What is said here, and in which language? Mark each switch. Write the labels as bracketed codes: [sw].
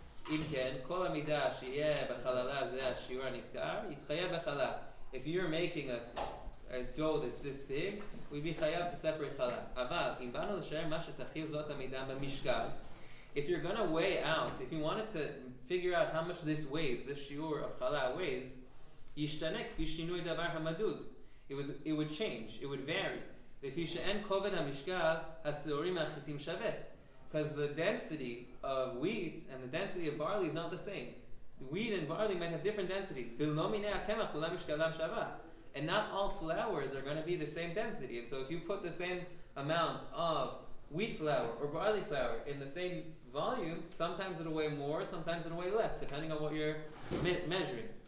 [he] אם כן, כל עמידה שיהיה בחללה זה השיעור הנזכר, יתחייב בחלה. [en] If you're making a dough that's this big, we'd be חייב to separate חלה. [he] אבל אם באנו לשער מה שתכיל זאת עמידה במשקל, [en] if you're going to weigh out, if you wanted to figure out how much this weighs, this shiur of challah weighs, [he] ישתנה כפי שינוי דבר המדוד. [en] It would change, it would vary. [he] לפי שאין כובד המשקל, השעורים מהחיטים שווה. [en] Because the density of wheat and the density of barley is not the same. The wheat and barley might have different densities. [he] ולא מיני הקמח כולם משקלם שווה. [en] And not all flours are going to be the same density. And so if you put the same amount of wheat flour or barley flour in the same volume, sometimes it'll weigh more, sometimes it'll weigh less, depending on what you're measuring.